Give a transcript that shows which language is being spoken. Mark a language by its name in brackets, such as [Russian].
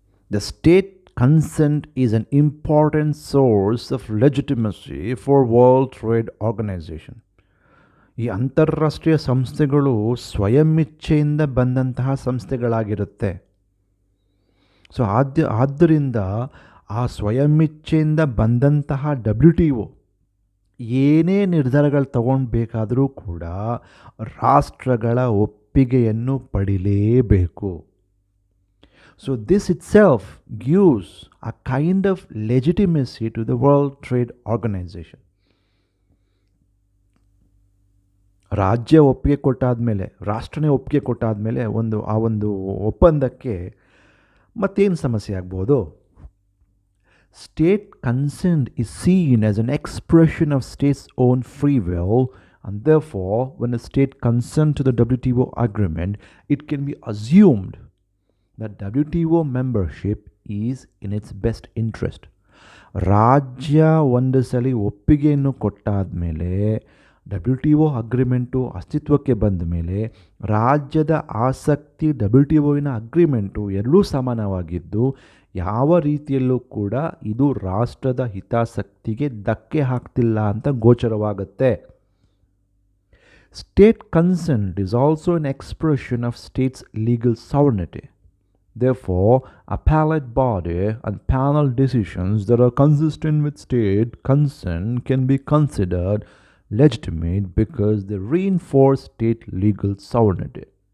[English] The state consent is an important source of legitimacy for World Trade Organization. [Kannada] ಈ ಅಂತಾರಾಷ್ಟ್ರೀಯ ಸಂಸ್ಥೆಗಳು ಸ್ವಯಂ ಇಚ್ಛೆಯಿಂದ ಬಂದಂತಹ ಸಂಸ್ಥೆಗಳಾಗಿರುತ್ತೆ. ಸೊ ಆದ್ದರಿಂದ ಆ ಸ್ವಯಂ ಇಚ್ಛೆಯಿಂದ ಬಂದಂತಹ WTO ಏನೇ ನಿರ್ಧಾರಗಳು ತಗೊಳ್ಬೇಕಾದರೂ ಕೂಡ ರಾಷ್ಟ್ರಗಳ ಒಪ್ಪಿಗೆಯನ್ನು ಪಡಿಲೇಬೇಕು. [English] So this itself gives a kind of legitimacy to the World Trade Organization. [Kannada] ರಾಜ್ಯ ಒಪ್ಪಿಗೆ ಕೊಟ್ಟಾದಮೇಲೆ, ರಾಷ್ಟ್ರನೇ ಒಪ್ಪಿಗೆ ಕೊಟ್ಟಾದಮೇಲೆ ಆ ಒಂದು ಒಪ್ಪಂದಕ್ಕೆ ಮತ್ತೇನು ಸಮಸ್ಯೆ ಆಗ್ಬೋದು? [English] State consent is seen as an expression of state's own free will, and therefore when a state consents to the WTO agreement, it can be assumed that WTO membership is in its best interest. [Kannada] ರಾಜ್ಯ ಒಂದು ಸಲ ಒಪ್ಪಿಗೆಯನ್ನು ಕೊಟ್ಟಾದ ಮೇಲೆ, WTO agreement ಅಸ್ತಿತ್ವಕ್ಕೆ ಬಂದ ಮೇಲೆ, ರಾಜ್ಯದ ಆಸಕ್ತಿ WTOವಿನ ಅಗ್ರಿಮೆಂಟು ಎರಡೂ ಸಮಾನವಾಗಿದ್ದು, ಯಾವ ರೀತಿಯಲ್ಲೂ ಕೂಡ ಇದು ರಾಷ್ಟ್ರದ ಹಿತಾಸಕ್ತಿಗೆ ಧಕ್ಕೆ ಹಾಕ್ತಿಲ್ಲ ಅಂತ ಗೋಚರವಾಗುತ್ತೆ. [English] State consent is also an expression of state's legal sovereignty. Therefore, appellate body and panel decisions that are consistent with state consent can be considered legitimate because they reinforce state legal sovereignty.